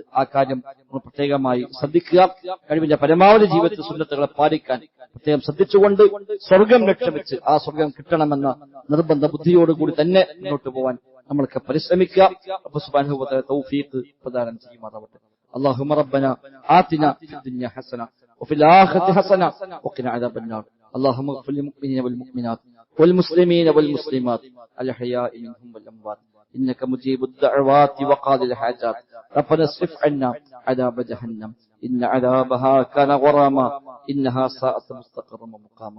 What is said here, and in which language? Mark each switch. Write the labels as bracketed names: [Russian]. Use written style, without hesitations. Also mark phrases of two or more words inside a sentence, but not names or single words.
[Malayalam] ആ കാര്യം നമ്മൾ പ്രത്യേകമായി ശ്രദ്ധിക്കുക. കഴിവിന്റെ പരമാവധി ജീവിതത്തിൽ സുന്നത്തുകളെ പാലിക്കാൻ പ്രത്യേകം ശ്രദ്ധിച്ചുകൊണ്ട് സ്വർഗം ലക്ഷ്യമിച്ച് ആ സ്വർഗം കിട്ടണമെന്ന നിർബന്ധ ബുദ്ധിയോടുകൂടി തന്നെ മുന്നോട്ട് പോവാൻ നമ്മൾക്ക് പരിശ്രമിക്കുക. റബ്ബ് [Arabic] سبحانه وتعالى [Malayalam] തൗഫീഖ് പ്രദാനം ചെയ്യുമാറാവട്ടെ. [Arabic] اللهم ربنا آتنا في الدنيا حسنة وفي الآخرة حسنة وقنا عذاب النار. اللهم اغفر للمؤمنين والمؤمنات والمسلمين والمسلمات الأحياء منهم والأموات إنك مجيب الدعوات وقاضي الحاجات. ربنا اصرف عنا عذاب جهنم إن عذابها كان غراما إنها ساءت مستقرا ومقاما.